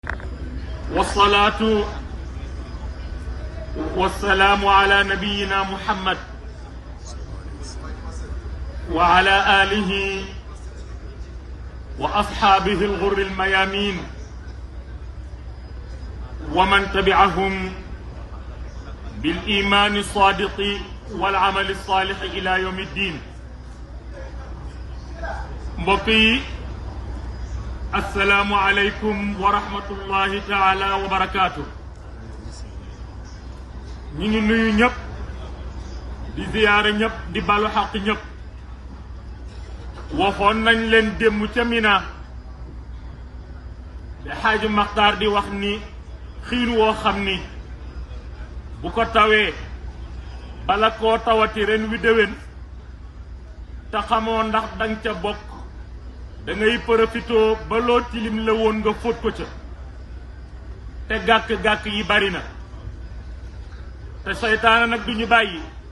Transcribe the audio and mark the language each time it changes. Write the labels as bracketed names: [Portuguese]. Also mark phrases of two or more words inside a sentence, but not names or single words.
[Arabic] والصلاة والسلام على نبينا محمد وعلى آله وأصحابه الغر الميامين ومن تبعهم بالإيمان الصادق والعمل الصالح إلى يوم الدين. بقي السلام عليكم ورحمة الله تعالى وبركاته. [Wolof] ñi ngi nuyu ñëpp di ziyaare ñëpp di balu xaq ñëpp. waxoon nañ leen démb ca Mina di Xaaji Maxtaar di wax ni xiin woo xam ni bu ko tawee bala koo tawati ren wi déwén te xamoo ndax dang ca bokk da ngay profitoo ba loo tilim la woon nga fóot ko ca te gàkk-gàkk yi bari na te seytaane nag duñu bàyyi.